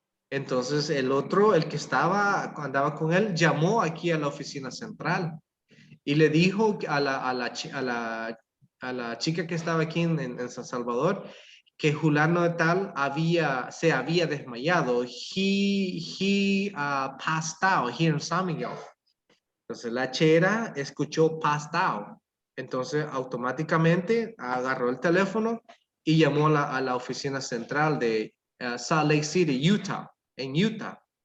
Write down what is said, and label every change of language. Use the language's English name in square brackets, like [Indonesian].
[Spanish] Entonces, el otro, el que andaba con él, llamó aquí a la oficina central y le dijo a la chica que estaba aquí en San Salvador que Julano de tal se había desmayado. [English] He passed out here in San Miguel. [Spanish] Entonces la chera escuchó passed out. Entonces automáticamente agarró el teléfono y llamó a la oficina central de Salt Lake City, Utah, en Utah.